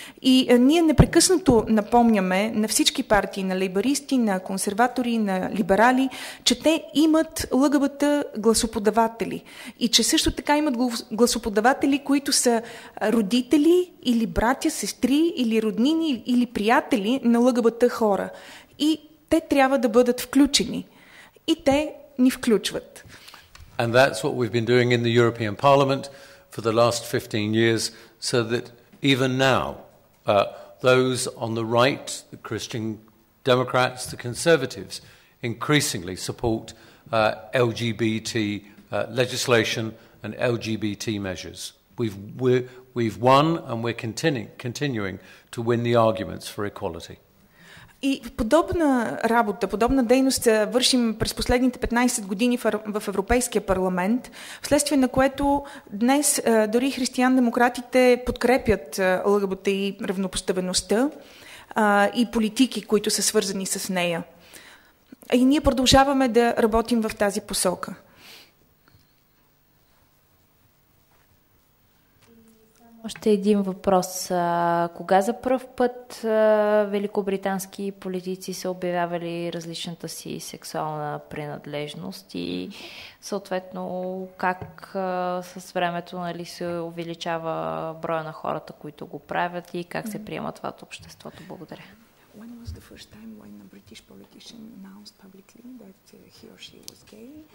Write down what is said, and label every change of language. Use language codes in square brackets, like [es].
[bg] И ние непрекъснато напомняме на всички партии, на лейбаристи, на консерватори, на либерали, че те имат ЛГБТ гласоподаватели. И че също така имат гласоподаватели, които са родители или братя, сестри или роднини или приятели на ЛГБТ хора. И те трябва да бъдат включени. И те ни включват. [en] And that's what we've been doing in the European Parliament for the last 15 years, so that even now, those on the right, the Christian Democrats, the Conservatives, increasingly support LGBT legislation and LGBT measures. We've won and we're continuing to win the arguments for equality. [bg] И подобна работа, подобна дейност вършим през последните 15 години в Европейския парламент, вследствие на което днес дори християн-демократите подкрепят ЛГБТ и равнопоставеността и политики, които са свързани с нея. И ние продължаваме да работим в тази посока. Още един въпрос. Кога за пръв път великобритански политици са обявявали различната си сексуална принадлежност и съответно как с времето, нали, се увеличава броя на хората, които го правят и как се приема това от обществото? Благодаря. [en] When was the first time when a British politician announced publicly that he or she was gay?